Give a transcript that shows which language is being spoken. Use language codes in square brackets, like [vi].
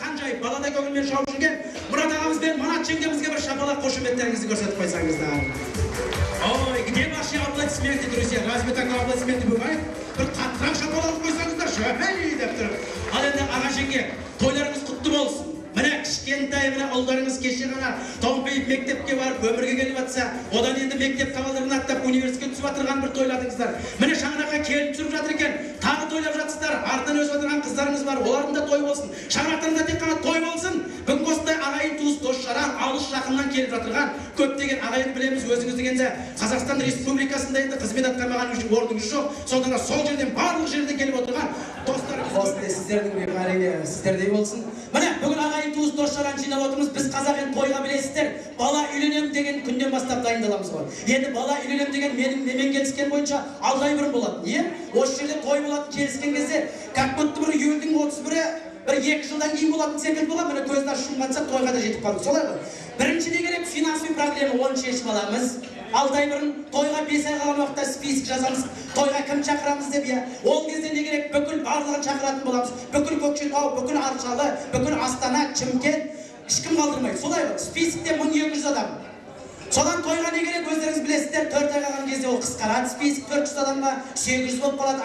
[kk] жүрген, баладай көңілмен шауып жүрген Мұрат ағамыз бен Манат жеңгемізге бір шапалақ қошеметтеріңізді көрсетіп қойсаңыздар. [ru] Ой, где ваши аплодисменты, друзья? Разве такой аплодисменты бывает? [kk] Бір қаттырақ шапалақ қойсаңыздар, шөпей деп тұрып. Ал енді аға жеңге, тойларыңыз құтты болсын. Міне кішкентай міне ұлдарыңыз кеше ғана томпиып мектепке барып өмірге келіп жатса, одан енді мектеп табалдырығын аттап университетке түсіп жатырған бір тойладыңыздар. Міне шаңыраққа келіп жүріп жатыр екен, тағы тойлап жатсыздар. Артынан өсіп жатырған қыздарыңыз бар, олардың да той болсын. Шаңырақтарыңызда тек қана той болсын. Бүгінгі осындай ағайын туыс дос жаран, алыс жақыннан келіп жатырған көптеген ағайын білеміз. Өзіңіздің енді Қазақстан Республикасында енді қызмет атқармаған орныңыз жоқ. Сондықтан сол жерден барлық жерден келіп отырған достарымыз осындай сіздердің әрине сіздердей болсын. Міне бүгін ағайын туыс дос жаран жинап отырмыз. Біз қазақ енді тойға білесіздер, бала үйленем деген күннен бастап дайындаламыз ғой. Енді бала үйленем деген менің келіскен бойынша алдай бұрын болады. Не? Осы жерде той болады келіскен кезде, [ru] как будто [kk] бір июльдің 31-і бір 2 жылдан кейін болатын секілді болады. Міне көзді ашып жұмғанша тойға да жетіп қалдық. Солай ғой. Бірінші не керек? [ru] Финансовый проблема, [kk] оны шешіп аламыз. Алдай бұрын тойға 5 ай қалған уақытта список жазамыз. Тойға кім шақырамыз деп, иә. Ол кезде не керек? Бүкіл барлығын шақыратын боламыз. Бүкіл Көкшетау, бүкіл Аршалы, бүкіл Астана, Шымкент, ешкім қалдырмайды. Солай ғой. Списокте 1200 адам. Содан тойға не керек? Өздеріңіз білесіздер, 4 ай қалған кезде ол қысқарады. Список 400 адамға 800 болып қалады.